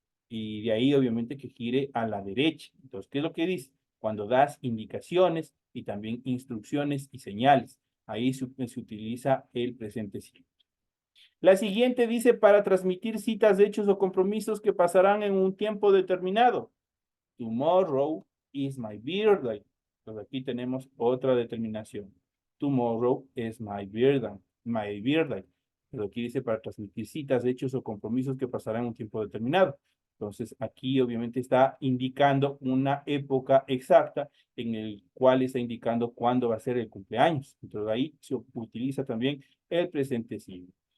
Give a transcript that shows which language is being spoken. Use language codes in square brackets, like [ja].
[es] Y de ahí, obviamente, que gire a la derecha. Entonces, ¿qué es lo que dice? Cuando das indicaciones y también instrucciones y señales. Ahí se utiliza el presente simple. La siguiente dice para transmitir citas, hechos o compromisos que pasarán en un tiempo determinado. [en] Tomorrow is my birthday. [es] Entonces aquí tenemos otra determinación. [en] Tomorrow is my birthday. My birthday. [es] Pero aquí dice para transmitir citas, hechos o compromisos que pasarán en un tiempo determinado. Entonces aquí obviamente está indicando una época exacta en el cual está indicando cuándo va a ser el cumpleaños. Entonces ahí se utiliza también el presente simple.